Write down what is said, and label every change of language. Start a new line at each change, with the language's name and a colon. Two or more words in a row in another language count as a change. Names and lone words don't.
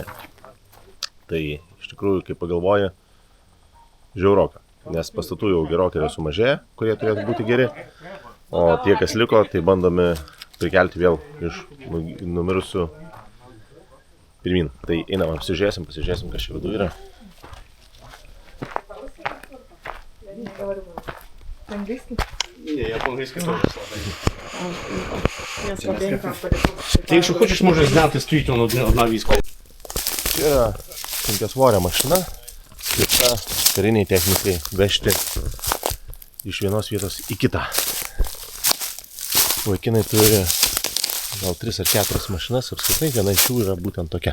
Lithuanian: Tai iš tikrųjų, kai pagalvoju, žiauroka, nes pastatų jau gerokai yra sumažėję, kurie turėtų būti geri, o tie, kas liko, tai bandomi prikelti vėl iš numirusių pirmin. Tai einam, pasižiūrėsim, kas čia viduje yra.
Ukrainian: Ty якщо хочеш, можеш зняти стоїть одна військова.
Lithuanian: Čia yra sunkiasvorė mašina, skirta kariniai technikai vežti iš vienos vietos į kitą. Vaikinai turi gal 3 ar 4 mašinas, apskritai viena iš jų yra būtent tokia.